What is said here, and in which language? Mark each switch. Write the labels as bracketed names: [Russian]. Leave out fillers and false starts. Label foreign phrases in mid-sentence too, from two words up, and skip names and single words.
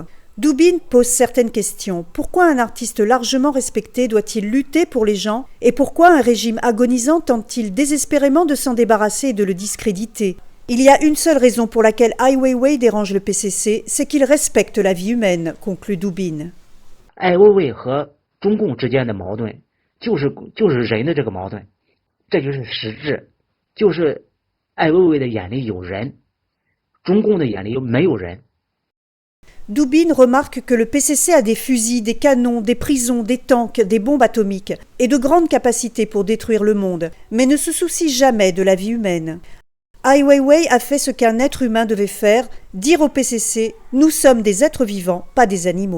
[French] Du Bin pose certaines questions. Pourquoi un artiste largement respecté doit-il lutter pour les gens? Et pourquoi un régime agonisant tente-t-il désespérément de s'en débarrasser et de le discréditer? Il y a une seule raison pour laquelle Ai Weiwei dérange le PCC, c'est qu'il respecte la vie humaine, conclut Du Bin. [Chinese] Ai Weiwei 和中共之间的矛盾就是人的这个矛盾，这就是实质，就是艾薇薇的眼里有人，中共的眼里没有人。 [French] Du Bin remarque que le PCC a des fusils, des canons, des prisons, des tanks, des bombes atomiques et de grandes capacités pour détruire le monde, mais ne se soucie jamais de la vie humaine. Ai Weiwei a fait ce qu'un être humain devait faire, dire au PCC « Nous sommes des êtres vivants, pas des animaux ».